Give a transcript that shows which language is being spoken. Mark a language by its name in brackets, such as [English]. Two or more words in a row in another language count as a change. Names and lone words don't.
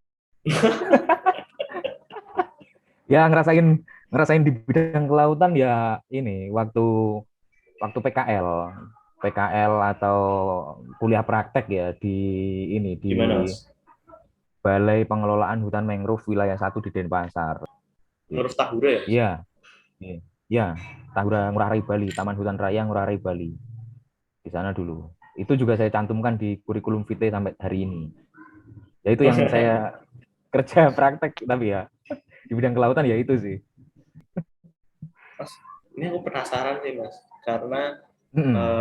[Indonesian] Ya ngerasain ngerasain di bidang kelautan ya ini waktu waktu PKL atau kuliah praktek ya di ini di Gimana Mas? Balai Pengelolaan Hutan Mangrove Wilayah 1 di Denpasar. Ngurus Tahura ya? Iya, iya, iya. Tahura Ngurah Rai Bali, Taman Hutan Raya Ngurah Rai Bali. Di sana dulu. Itu juga saya cantumkan di kurikulum vitae sampai hari ini. Ya itu yang saya kerja praktek tapi ya di bidang kelautan ya itu sih. Mas, ini aku penasaran sih Mas, karena Mm-mm.